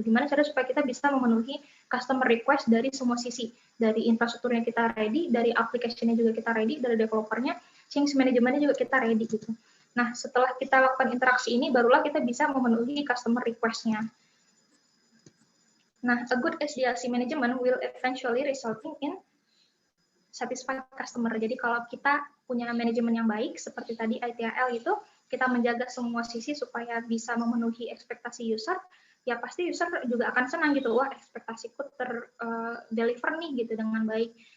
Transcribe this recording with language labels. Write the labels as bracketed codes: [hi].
[id] Gimana cara supaya kita bisa memenuhi customer request dari semua sisi, dari infrastrukturnya kita ready, dari application-nya juga kita ready, dari developernya, change manajemennya juga kita ready gitu. Nah, setelah kita lakukan interaksi ini, barulah kita bisa memenuhi customer request-nya. Nah, [en] a good SDLC management will eventually resulting in satisfied customer. [id] Jadi kalau kita punya manajemen yang baik, seperti tadi ITIL itu, kita menjaga semua sisi supaya bisa memenuhi ekspektasi user, ya pasti user juga akan senang gitu, wah ekspektasiku deliver nih gitu dengan baik.